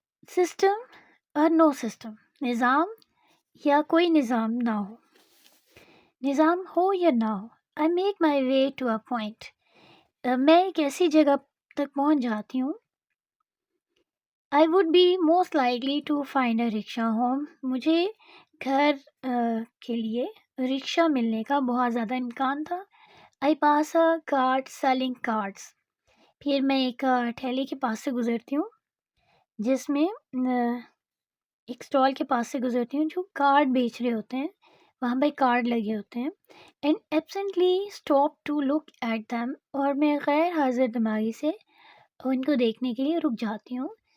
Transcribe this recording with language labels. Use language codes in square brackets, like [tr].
[en] system اور no system, [ur] نظام یا کوئی نظام نہ ہو، [en] نظام ہو یا نہ ہو، I make my way to a point. [ur] میں ایک ایسی جگہ تک پہنچ جاتی ہوں. [en] I would be most likely to find a rickshaw home. [ur] مجھے گھر کے لیے رکشا ملنے کا بہت زیادہ امکان تھا. [en] I pass a cart selling cards. [ur] پھر میں ایک ٹھیلے کے پاس سے گزرتی ہوں جس میں ایک اسٹال کے پاس سے گزرتی ہوں جو کارڈ بیچ رہے ہوتے ہیں، وہاں پہ کارڈ لگے ہوتے ہیں. [en] and absently stop to look at them, [ur] اور میں غیر حاضر دماغی سے ان کو دیکھنے کے لیے رک جاتی ہوں.